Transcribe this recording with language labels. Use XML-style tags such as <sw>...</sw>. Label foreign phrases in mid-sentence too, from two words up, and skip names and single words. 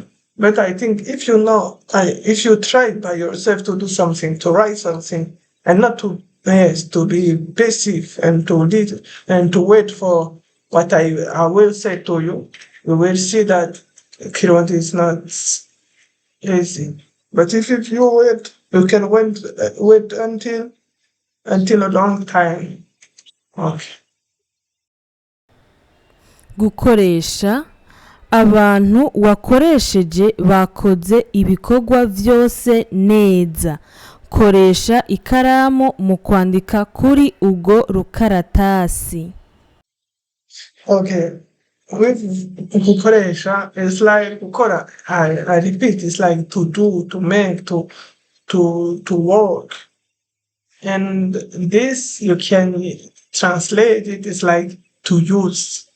<en>But I think if if you try by yourself to do something, to write something, and not to be passive and to lead and to wait for what I will say to you, you will see that Kirundi is not easy. But if you wait, you can wait until a long time. Okay.</en> <rn>Gukoresha abantu wakoresheje bakoze ibikorwa vyose neza. Koresha ikaramu mu kwandika kuri ugo rukaratasi.</rn> <en>Okay. with gukoresha, it's like gukora. I repeat, it's like to do, to make, to work. And this you can translate it is like to use.</en>